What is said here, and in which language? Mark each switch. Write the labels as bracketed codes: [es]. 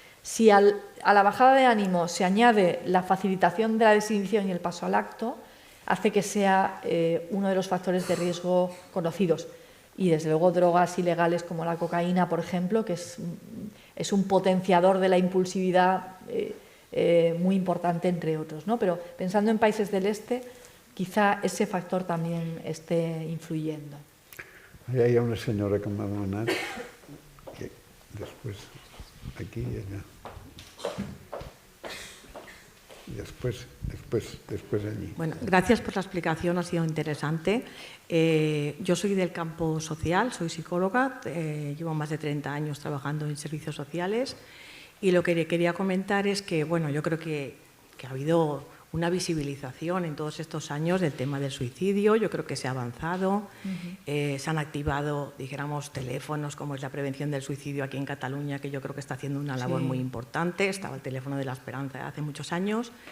[es] Si a la bajada de ánimo se añade la facilitación de la desinhibición y el paso al acto, hace que sea uno de los factores de riesgo conocidos. Y desde luego drogas ilegales como la cocaína, por ejemplo, que es un potenciador de la impulsividad muy importante, entre otros, ¿no? Pero pensando en países del este, quizá ese factor también esté influyendo. [ca] Allà hi ha una senyora que m'ha demanat, que després, aquí i allà. [es] Y después allí. Bueno, gracias por la explicación, ha sido interesante. Yo soy del campo social, soy psicóloga, llevo más de 30 años trabajando en servicios sociales y lo que quería comentar es que, bueno, yo creo que ha habido una visibilización en todos estos años del tema del suicidio, yo creo que se ha avanzado, se han activado, dijéramos, teléfonos como es la prevención del suicidio aquí en Cataluña, que yo creo que está haciendo una labor muy importante, estaba el teléfono de la esperanza hace muchos años,